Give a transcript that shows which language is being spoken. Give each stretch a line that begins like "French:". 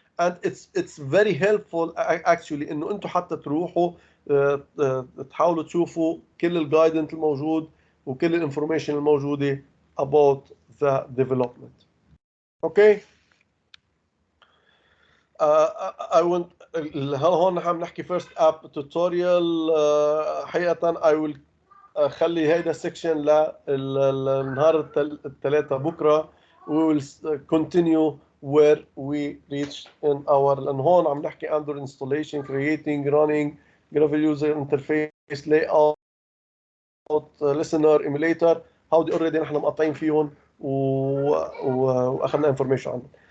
English: And it's very helpful actually
Arabic: انه انتم حتى تروحوا تحاولوا تشوفوا كل الجايدنس الموجود وكل الانفورميشن الموجوده
English: about the development. Okay. I want
Arabic: هون عم نحكي
English: first app tutorial.
Arabic: حقيقة
English: I will
Arabic: خلي هيدا section للنهار الثلاثاء بكرة.
English: We will continue where we reach in our
Arabic: لأن هون عم نحكي
English: Android installation, creating, running, graphical user interface, layout, listener, emulator.
Arabic: هودي already نحن مقطعين فيهم واخذنا information عنهم.